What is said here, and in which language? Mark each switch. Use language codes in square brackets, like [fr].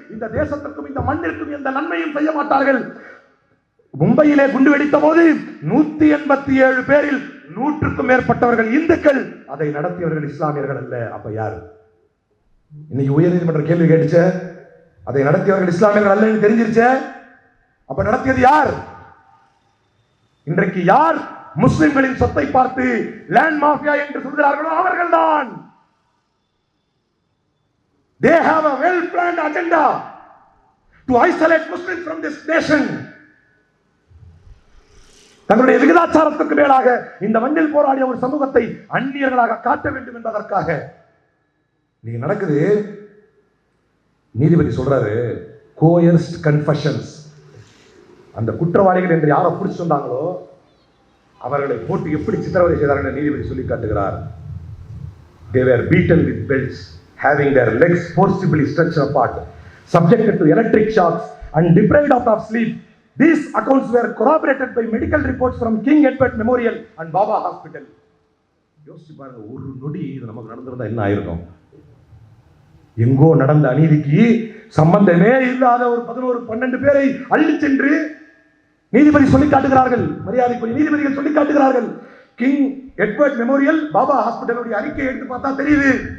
[ta] இந்த தேசத்திற்கும் இந்த மண்ணிற்கும் எந்த நன்மையும் செய்ய மாட்டார்கள். மும்பையிலே குண்டு வெடித்த போது 187 பேரில் 100க்கும் மேற்பட்டவர்கள் இந்துக்கள், அதை நடத்தியவர்கள் இஸ்லாமியர்கள் அல்ல. அப்ப யாரு? இன்னைக்கு உயர் நீதிமன்ற கேள்வி கேட்டுச்ச, அதை நடத்தியவர்கள் இஸ்லாமியர்கள் அல்ல தெரிஞ்சிருச்ச, அப்ப நடத்தியது யார்? இன்றைக்கு யார் முஸ்லிம்களின் சொத்தை பார்த்து லேண்ட் மாஃபியா என்று சொல்கிறார்களோ அவர்கள்தான். [en] They have a well planned agenda to isolate Muslims from this nation. [ta] தங்களுடைய விகிதாச்சாரத்துக்கு மேலாக இந்த மண்ணில் போராடிய ஒரு சமூகத்தை அந்நியர்களாக காட்ட வேண்டும் என்பதற்காக நீங்க நடக்குது. நீதிபதி சொல்றாரு, [en] coerced confessions. [ta] அந்த குற்றவாளிகள் என்று யாரை பிடிச்சு வந்தாங்களோ அவர்களை போட்டு எப்படி சித்திரவதை செய்தார்கள் நீதிபதி சொல்லி காட்டுகிறார். [en] They were beaten with belts, having their legs forcibly stretched apart, subjected to electric shocks and deprived of sleep. These accounts were corroborated by medical reports from King Edward Memorial and Baba Hospital. [ta] யோசிச்சு பாருங்க, ஒரு நொடி இது நமக்கு நடந்திருந்தா என்ன ஆயிருக்கும்? எங்கோ நடந்த அநீதிக்கு சம்பந்தமே இல்லாத ஒரு 11-12 பேரை அள்ளி சென்று நீதிபதி சொல்லி காட்டுகிறார்கள், மரியாதைக்குரிய நீதிபதிகள் சொல்லி காட்டுகிறார்கள். கிங் எட்வர்ட் மெமோரியல் பாபா ஹாஸ்பிட்டலுடைய அறிக்கையை எடுத்து பார்த்தா தெரியுது,